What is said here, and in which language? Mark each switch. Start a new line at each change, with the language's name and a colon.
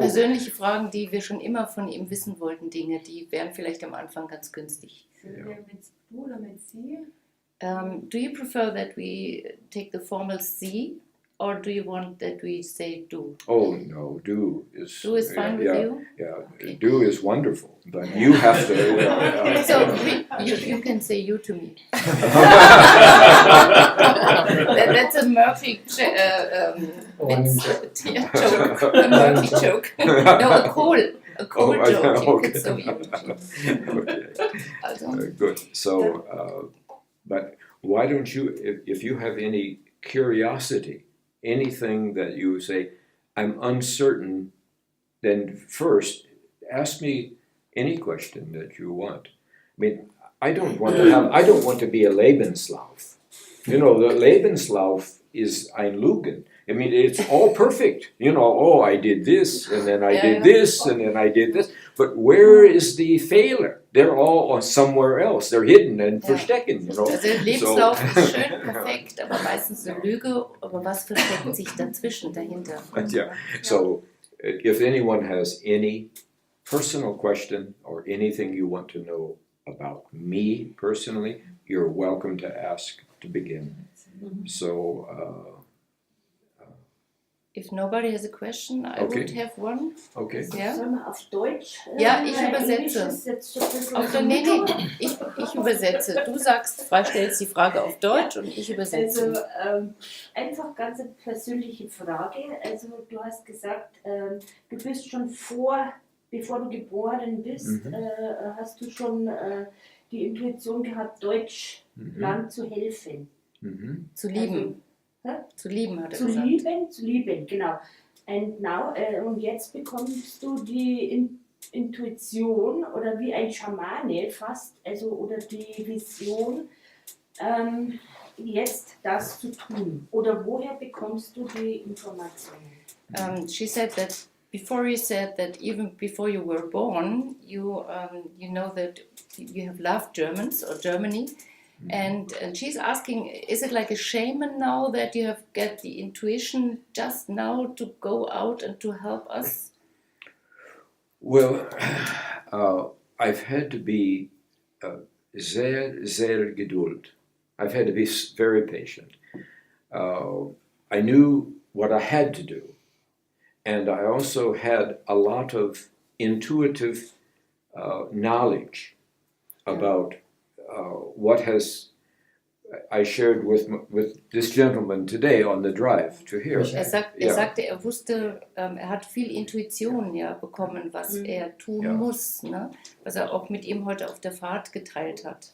German: persönliche Fragen, die wir schon immer von ihm wissen wollten, Dinge, die wären vielleicht am Anfang ganz günstig. Sollen wir mit du oder mit sie?
English: Do you prefer that we take the formal Sie, or do you want that we say du? oh no, do is Fine with yeah, you? yeah, Okay. do is wonderful, but you have to. So you can say you to me. That's a Murphy joke. A Murphy joke. No, a Kohl joke. You could say you. Okay. Also, Good. So, but why don't you, if you have any curiosity, anything that you say, I'm uncertain, then first ask me any question that you want. I mean, I don't want to be a Lebenslauf. You know, the Lebenslauf is
German: ein Lügen.
English: I mean, it's all perfect. You know, oh, I did this, and then I did this, and then I did this. But where is the failure? They're all somewhere else. They're hidden and
German: verstecken,
English: you know.
German: also Lebenslauf ist schön, perfekt, aber meistens eine Lüge. Aber was versteckt sich dazwischen, dahinter?
English: Yeah. So, if anyone has any personal question or anything you want to know about me personally, you're welcome to ask to begin. So, If nobody has a question, I Okay. would have one. okay.
German: Ja? Sollen wir auf Deutsch? Ja, ich Weil übersetze. Englisch ist jetzt schon ein bisschen Auf der, nee, ich übersetze. Du sagst, stellst die Frage auf Deutsch und ich übersetze. Also einfach ganz eine persönliche Frage. Also du hast gesagt, du bist schon bevor du geboren bist, hast du schon die Intuition gehabt, Deutschland zu helfen. Mhm. Zu lieben. Zu lieben, hat er Zu gesagt. lieben, genau. Und jetzt bekommst du die Intuition oder wie ein Schamane fast, also oder die Vision, jetzt das zu tun? Oder woher bekommst du die Informationen?
English: She said that before you said that even before you were born, you know that you have loved Germans or Germany, and she's asking, is it like a shaman now that you have get the intuition just now to go out and to help us? Well, I've had to be
German: sehr geduld.
English: I've had to be very patient. I knew what I had to do, and I also had a lot of intuitive knowledge about what I shared with this gentleman today on the drive to here.
German: Er sagte, er wusste, er hat viel Intuition bekommen, was er tun muss, ne? Was er auch mit ihm heute auf der Fahrt geteilt hat.